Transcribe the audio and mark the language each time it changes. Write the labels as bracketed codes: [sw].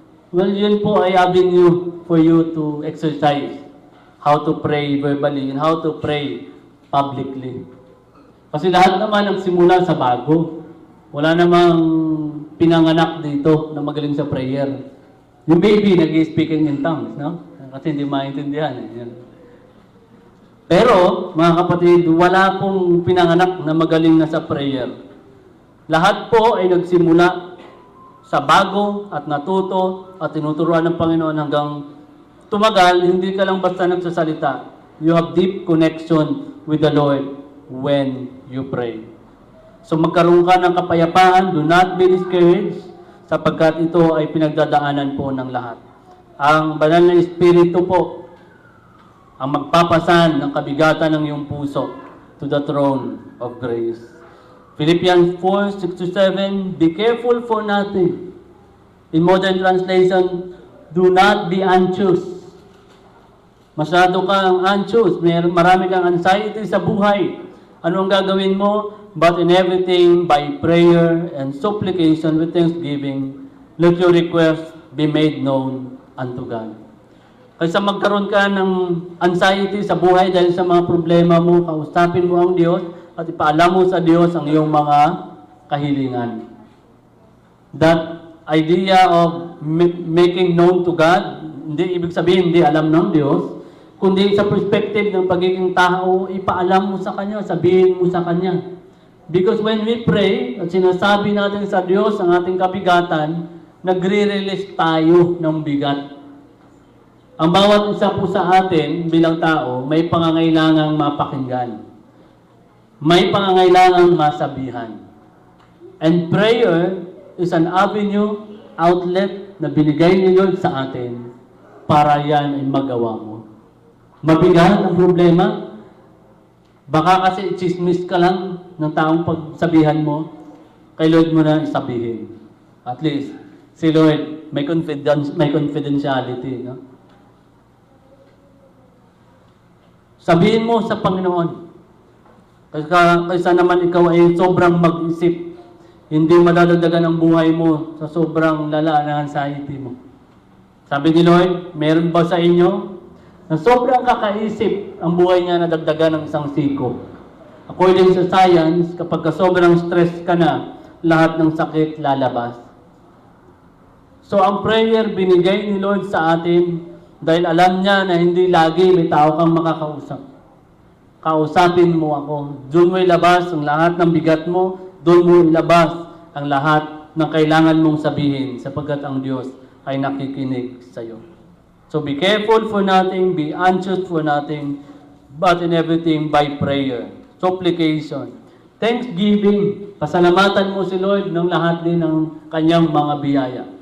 [en] Well, [tl] yun po ay [en] avenue for you to exercise how to pray verbally and how to pray publicly. [tl] Kasi lahat naman ang simula sa bago. Wala namang pinanganak dito na magaling sa prayer. Yung baby nag- [en] speaking in tongues, [tl] no? Kasi hindi maintindihan. Yan. Pero, mga kapatid, wala pong pinanganak na magaling na sa prayer. Lahat po ay nagsimula sa bago at natuto at tinuturuan ng Panginoon hanggang tumagal, hindi ka lang basta nagsasalita. [en] You have deep connection with the Lord when you pray. [tl] So magkaroon ka ng kapayapaan, [en] do not be discouraged, [tl] sapagkat ito ay pinagdadaanan po ng lahat. Ang banal na Espiritu po, ang magpapasan ng kabigatan ng iyong puso [en] to the throne of grace. Philippians 4:6-7, be careful for nothing. In modern translation, do not be anxious. [tl] Masyado kang anxious, marami kang anxiety sa buhay. Ano ang gagawin mo? [en] But in everything, by prayer and supplication with thanksgiving, let your requests be made known unto God. [tl] Kaysa magkaroon ka ng anxiety sa buhay dahil sa mga problema mo, kausapin mo ang Diyos at ipaalam mo sa Diyos ang iyong mga kahilingan. [en] That idea of making known to God, [tl] hindi ibig sabihin hindi alam ng Diyos, kundi sa perspective ng pagiging tao, ipaalam mo sa Kanya, sabihin mo sa Kanya. [en] Because when we pray, [tl] at sinasabi natin sa Diyos ang ating kabigatan, nagre-release tayo ng bigat. Ang bawat isa po sa atin bilang tao, may pangangailangang mapakinggan. May pangangailangang masabihan. [en] And prayer is an avenue, outlet [tl] na binigay ni Lord sa atin para yan ay magawa mo. Mabigat ang problema. Baka kasi chismis ka lang ng taong pagsabihan mo, kay Lord mo na isabihin. At least, si Lord, may confidentiality. No? Sabihin mo sa Panginoon. Kaysa naman ikaw ay sobrang mag-isip, hindi madadagdagan ang buhay mo sa sobrang lala na anxiety mo. Sabi ni Lord, meron ba sa inyo na sobrang kakaisip ang buhay niya na dagdagan ng isang siko? According sa science, kapag sobrang stress ka na, lahat ng sakit lalabas. So ang prayer binigay ni Lord sa atin dahil alam niya na hindi lagi may tao kang makakausap. Kausapin mo ako. Doon mo ilabas ang lahat ng bigat mo. Doon mo ilabas ang lahat ng kailangan mong sabihin sapagkat ang Diyos ay nakikinig sa iyo. [en] So be careful for nothing, be anxious for nothing, but in everything by prayer, supplication, thanksgiving. [tl] Pasalamatan mo si Lord ng lahat din ng kanyang mga biyaya.